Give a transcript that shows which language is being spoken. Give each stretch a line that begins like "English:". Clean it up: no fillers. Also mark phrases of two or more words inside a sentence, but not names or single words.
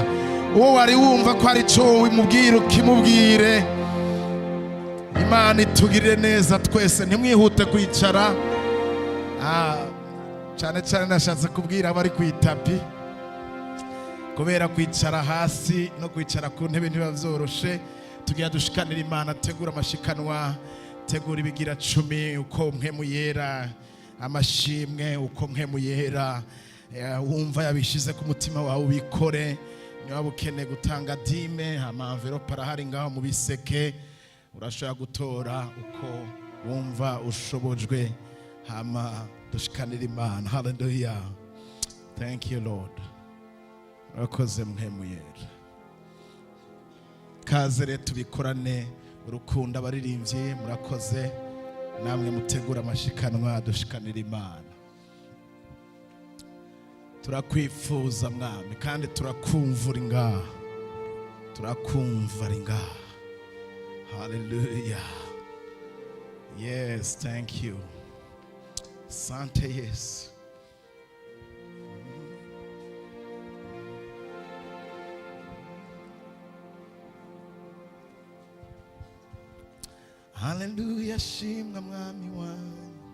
Rundi: Uwo wari wumva ko ari cyo wimubwire ukimubwire. Imana itugirire neza twese, ntimwihute kwicara. Cyane cyane nashatse kubwira abari ku itapi, kubera kwicara hasi no kwicara ku ntebe ntibiba byoroshe. Tugira dushikanira Imana, tegura amashikanwa, tegura ibigira 10 uko mpemu yera, amashimwe uko mpemu yera. Wumva yabishize ku mutima wawe ubikore. Niba ukeneye gutanga dime, ama-envelope arahari ngaho mu biseke, urashobora gutora uko wumva ushobojwe. Hama dushikanira Imana.
English: Hallelujah. Thank you Lord.
Rundi: Urakoze mpemu yera. Kaze rero tubikorane urukundo abaririmbyi, murakoze. Namwe mutegura amashikanwa dushikanira Imana. Turakwifuza mwami kandi turakumva uri ngaha, turakumva uri ngaha.
English: Hallelujah. Yes, thank you.
Swahili: Sante Yesu.
Rundi: Hallelujah, shimwa mwami wanyu.